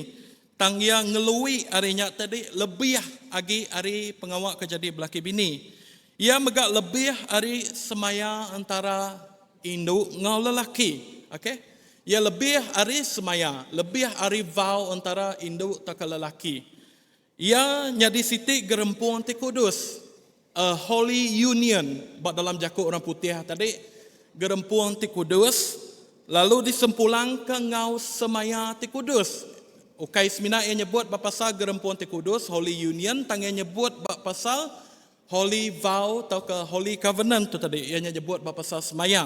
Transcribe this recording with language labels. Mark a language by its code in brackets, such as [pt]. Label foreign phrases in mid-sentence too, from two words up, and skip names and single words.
[iba] Tang yang ngelui harinya tadi lebih lagi hari pengawak ke jadi melaki bini. Ia megak lebih hari semaya antara induk ngau lelaki. Okay? Ia lebih hari semaya, lebih hari vow antara induk tak lelaki. Ia nyadi siti gerempuang ti kudus. [en] A holy union. [iba] Bak dalam jakut orang putih tadi. Gerempuang ti kudus. Lalu disempulang ke ngau semaya ti kudus. Ukai semina ia nyebut bapasal gerempuan ti kudus, [en] Holy Union, [iba] tangan nyebut bapasal [en] Holy Vow [iba] atau ke [en] Holy Covenant [iba] tu tadi, ia nyebut bapasal semaya.